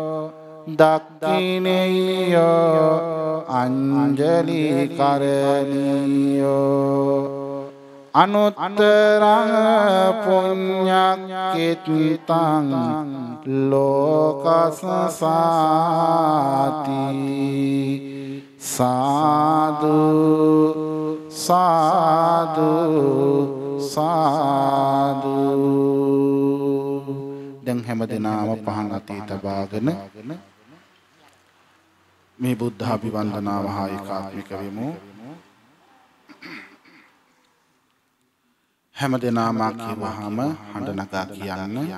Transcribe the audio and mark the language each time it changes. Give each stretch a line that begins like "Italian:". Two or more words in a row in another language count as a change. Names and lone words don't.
Pali: දක්ඛිනේයෝ අංජලි කරණීයෝ අනුත්තරං පුඤ්ඤක්ඛිතං ලෝකසසාති සාදු සාදු
Sinhala: සාදු දැන් හැමදෙනාම පහන් අතේ තබාගෙන මේ බුද්ධ අභිවන්දනාව හා ඒකාත්මික වෙමු. හැමදෙනාම කියවහම හඬ නගා කියන්න.